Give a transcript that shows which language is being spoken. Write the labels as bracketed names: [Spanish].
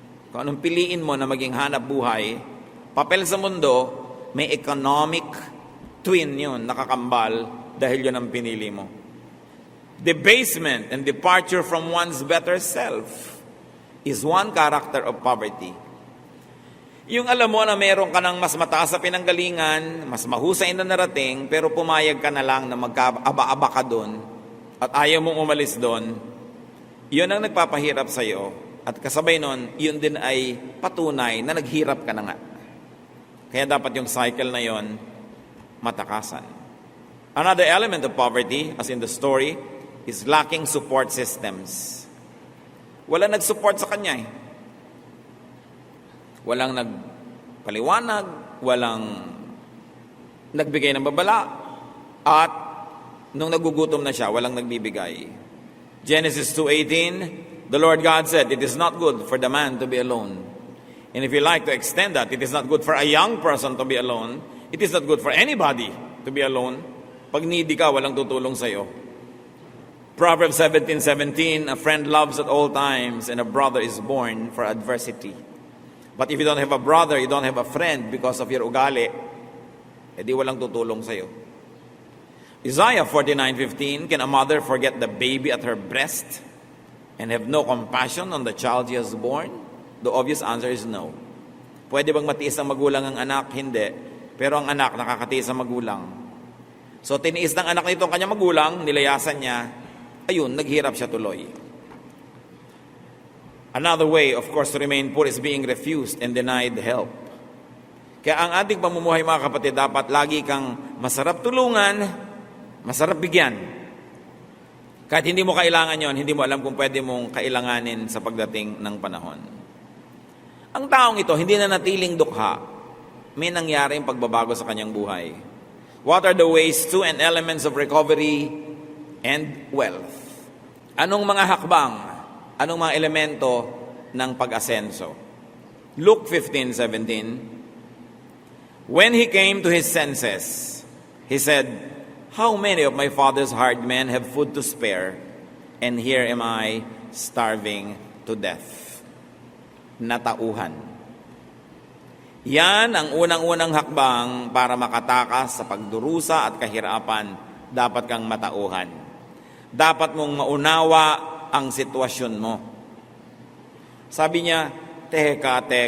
[Filipino] Kung anong piliin mo na maging hanap buhay, papel sa mundo, may economic twin yun, nakakambal, dahil yun ang pinili mo. [English] Debasement and departure from one's better self is one character of poverty. [Filipino] Yung alam mo na meron ka ng mas mataas sa pinanggalingan, mas mahusay na narating, pero pumayag ka na lang na magkaaba-aba ka doon at ayaw mong umalis doon, yun ang nagpapahirap sa iyo. At kasabay nun, yun din ay patunay na naghirap ka na nga. Kaya dapat yung cycle na yun, matakasan. [English] Another element of poverty, as in the story, is lacking support systems. [Filipino] Wala nag-support sa kanya Walang nagpaliwanag, walang nagbigay ng babala, at nung nagugutom na siya, walang nagbibigay. [English] Genesis 2:18, the Lord God said, "It is not good for the man to be alone." And if you like to extend that, it is not good for a young person to be alone. It is not good for anybody to be alone. [Filipino] Pag needy ka, walang tutulong sa'yo. [English] Proverbs 17:17, a friend loves at all times, and a brother is born for adversity. But if you don't have a brother, you don't have a friend because of your ugali, [Filipino] edi walang tutulong sa'yo. [English] Isaiah 49:15, can a mother forget the baby at her breast and have no compassion on the child she has born? The obvious answer is no. [Filipino] Pwede bang matiis ang magulang ang anak? Hindi. Pero ang anak nakakatiis ang magulang. So tiniis ng anak nito ang kanyang magulang, nilayasan niya, ayun, naghirap siya tuloy. [English] Another way, of course, to remain poor is being refused and denied help. [Filipino] Kaya ang ating pamumuhay, mga kapatid, dapat lagi kang masarap tulungan, masarap bigyan. Kahit hindi mo kailangan yon, hindi mo alam kung pwede mong kailanganin sa pagdating ng panahon. Ang taong ito, hindi na natiling dukha. May nangyaring pagbabago sa kanyang buhay. [English] What are the ways to and elements of recovery and wealth? [Filipino] Anong mga hakbang? Anong mga elemento ng pag-asenso? [English] Luke 15:17. When he came to his senses, he said, "How many of my father's hired men have food to spare, and here am I starving to death?" [Filipino] Natauhan. Yan ang unang-unang hakbang para makatakas sa pagdurusa at kahirapan. Dapat kang matauhan. Dapat mong maunawa ang sitwasyon mo. Sabi niya, teka.